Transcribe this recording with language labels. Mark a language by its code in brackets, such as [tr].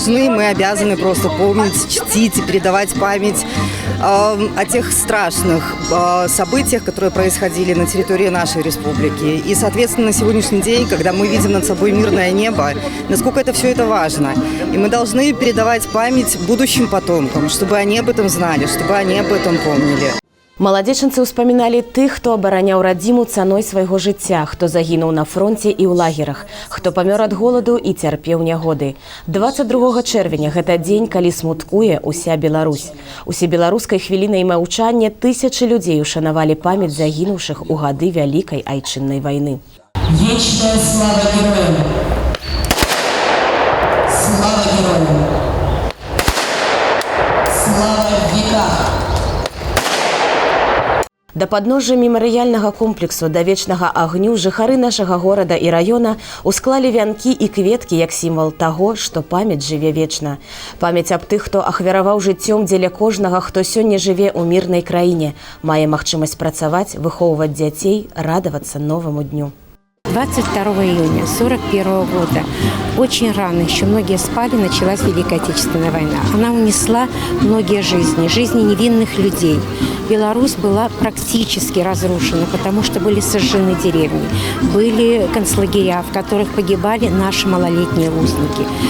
[ru] Мы обязаны просто помнить, чтить и передавать память о тех страшных событиях, которые происходили на территории нашей республики. И, соответственно, на сегодняшний день, когда мы видим над собой мирное небо, насколько все это важно. И мы должны передавать память будущим потомкам, чтобы они об этом знали, чтобы они об этом помнили. [be] Маладзечанцы ўспаміналі тых, хто абараняў радзіму цаной свайго жыцця, хто загінуў на фронце і ў лагерах, хто памёр ад голаду і цярпеў нягоды. 22 чэрвеня – гэта дзень, калі смуткуе ўся Беларусь. Усебеларускай хвілінай маўчання тысячы людзей ушанавалі памяць загінуўшых у гады вялікай айчыннай вайны. Вечная слава героям! Слава героям! [ru] Слава в веках! [be] Да падножжа мемарыяльнага комплексу да вечнага агню жыхары нашага горада і раёна усклалі вянкі і кветкі як сімвал таго, што памяць жыве вечна. Памяць аб тых, хто ахвяраваў жыццём дзеля кожнага, хто сёння жыве ў мірнай краіне, мае магчымасць працаваць, выхоўваць дзяцей, радавацца новаму дню. [ru] 22 июня 1941 года, очень рано, еще многие спали, началась Великая Отечественная война. Она унесла многие жизни, жизни невинных людей. Беларусь была практически разрушена, потому что были сожжены деревни, были концлагеря, в которых погибали наши малолетние узники.